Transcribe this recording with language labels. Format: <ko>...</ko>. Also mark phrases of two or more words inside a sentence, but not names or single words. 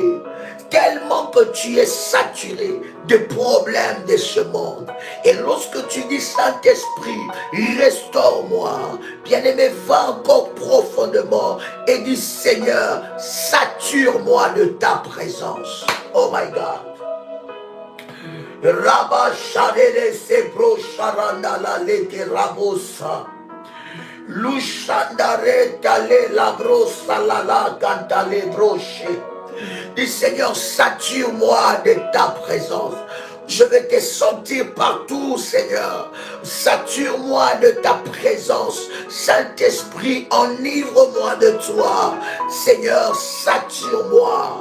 <fr>Tellement que tu es saturé des problèmes de ce monde. Et lorsque tu dis, Saint-Esprit, restaure-moi, bien-aimé, va encore profondément et dis, Seigneur, sature-moi de ta présence.</fr> <en>Oh my God. Rabba Sharele Sebro Sharandala Leke Rabosa. Lushandare Tale Labrosa Lala Cantale Broche.</en> <fr>Dis, Seigneur, sature-moi de ta présence. Je vais te sentir partout, Seigneur. Sature-moi de ta présence. Saint-Esprit, enivre-moi de toi. Seigneur, sature-moi.</fr>